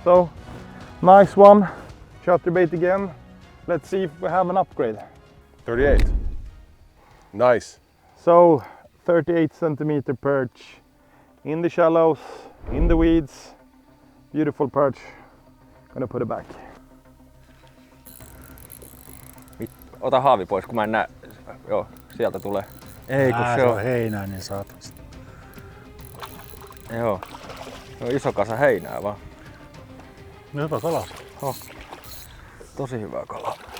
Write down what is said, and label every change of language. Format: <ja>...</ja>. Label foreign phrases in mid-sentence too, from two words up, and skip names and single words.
<en>So, nice one, chatterbait again. Let's see if we have an upgrade. 38. Nice. So, 38 centimeter perch in the shallows, in the weeds, beautiful perch. Gonna put it back.</en> <fi>Ota haavi pois, kun mä en näe. Joo, sieltä tulee. Ei, kun se on heinäinen saatavasti. Joo. No iso kasa heinää vaan. No hyvä kala. Oh. Tosi hyvä kala.</fi>